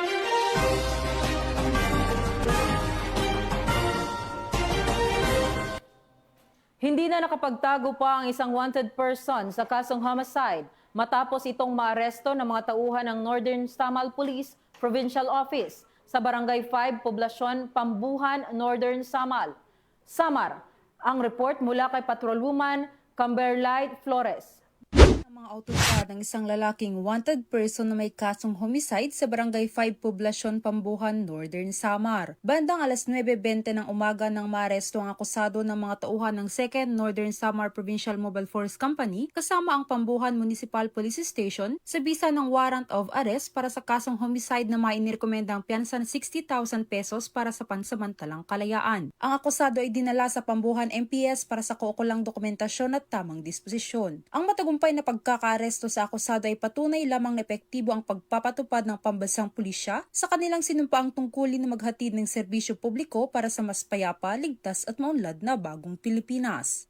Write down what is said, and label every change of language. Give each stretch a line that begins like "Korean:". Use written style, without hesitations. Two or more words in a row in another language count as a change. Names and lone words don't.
Filipino: Hindi na nakapagtago pa ang isang
English: wanted person
Filipino: sa kasong homicide matapos itong maaresto ng mga tauhan ng Northern Samar Police Provincial Office sa Barangay 5, Poblasyon Pambuhan, Northern Samar. Ang report mula kay Patrolwoman Camberlight Flores. Mga awtoridad ng isang lalaking
English: wanted person
Filipino: na may kasong homicide sa Barangay 5, Poblasyon Pambuhan, Northern Samar. Bandang alas 9:20 ng umaga nang maaresto ang akusado ng mga tauhan ng 2nd Northern Samar Provincial Mobile Force Company kasama ang Pambuhan Municipal Police Station sa bisa ng
English: warrant of arrest
Filipino: para sa kasong homicide na may inirekomendang piyansa ng 60,000 pesos para sa pansamantalang kalayaan. Ang akusado ay dinala sa Pambuhan MPS para sa kaukulang dokumentasyon at tamang disposisyon. Ang matagumpay na pagkakaaresto sa akusado ay patunay lamang na epektibo ang pagpapatupad ng pambansang pulisya sa kanilang sinumpaang tungkulin na maghatid ng serbisyo publiko para sa mas payapa, ligtas at maunlad na bagong Pilipinas.